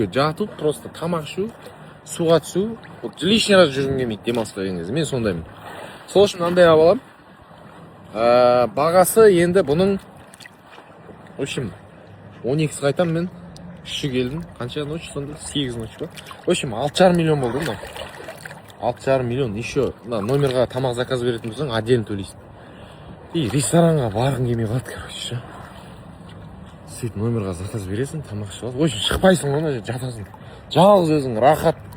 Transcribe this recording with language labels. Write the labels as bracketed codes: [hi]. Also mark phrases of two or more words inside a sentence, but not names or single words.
[kk] Жату, просто тамақ ішу, суға түсу. Лишний раз жүргім келмейді демалысқа келген кезде. Мен сондаймын. Сол үшін мынандай алып аламын. Бағасы енді бұның, [ru] в общем, [kk] 12 қайтам мен. 3 келдім. Қанша ночь сонда? 8 ночь ба? [ru] В общем, [kk] 6,5 миллион болды мынау. 6,5 миллион. Еще номерға тамақ заказ беретін болсаң, отдельно төлейсің. И ресторанға барғың келмей қалады, короче. Сөйтіп номерға заказ бересің, тамақ ішіп аласың. [ru] В общем, [kk] шықпайсың оны, жатасың. Жалғыз өзің рахат.